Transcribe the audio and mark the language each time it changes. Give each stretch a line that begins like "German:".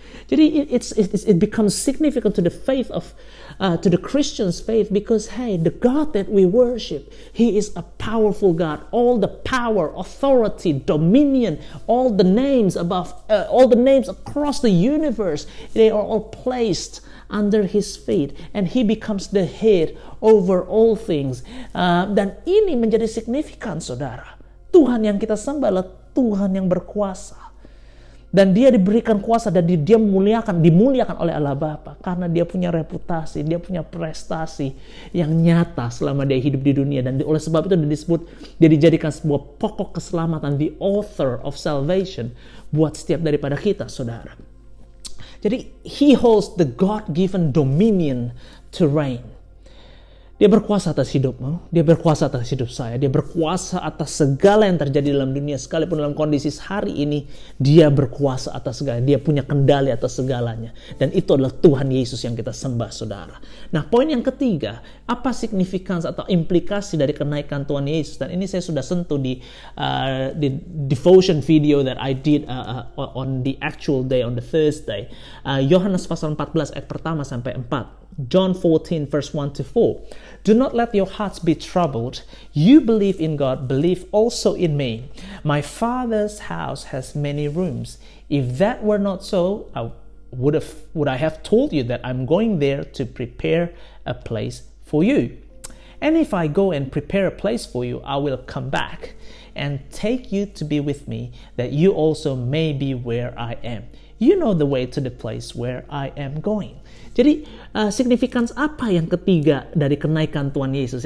English: Jadi it becomes significant to the faith of to the Christian's faith, because hey, the God that we worship, He is a powerful God. All the power, authority, dominion, all the names above, all the names across the universe, they are all placed under His feet, and He becomes the head over all things.
Indonesian: Dan ini menjadi signifikan, saudara. Tuhan yang kita sembah adalah Tuhan yang berkuasa. Dan dia diberikan kuasa dan dia dimuliakan oleh Allah Bapa karena dia punya reputasi, dia punya prestasi yang nyata selama dia hidup di dunia. Dan oleh sebab itu dia dijadikan sebuah pokok keselamatan,
English: the author of salvation
Indonesian: buat setiap daripada kita, saudara.
English: Jadi He holds the God-given dominion to reign.
Indonesian: Dia berkuasa atas hidupmu, dia berkuasa atas hidup saya, dia berkuasa atas segala yang terjadi dalam dunia, sekalipun dalam kondisi hari ini, dia berkuasa atas segala, dia punya kendali atas segalanya. Dan itu adalah Tuhan Yesus yang kita sembah, saudara. Nah, poin yang ketiga, apa signifikans atau implikasi dari kenaikan Tuhan Yesus? Dan ini saya sudah sentuh di
English: devotion video that I did on the actual day, on the Thursday.
Indonesian: Yohanes pasal 14 ayat pertama sampai 4.
English: John 14 verse 1 to 4. Do not let your hearts be troubled. You believe in God, believe also in me. My Father's house has many rooms. If that were not so, would I have told you that I'm going there to prepare a place for you? And if I go and prepare a place for you, I will come back and take you to be with me, that you also may be where I am. You know the way to the place where I am going.
Indonesian: Jadi signifikans apa yang ketiga dari kenaikan Tuhan Yesus?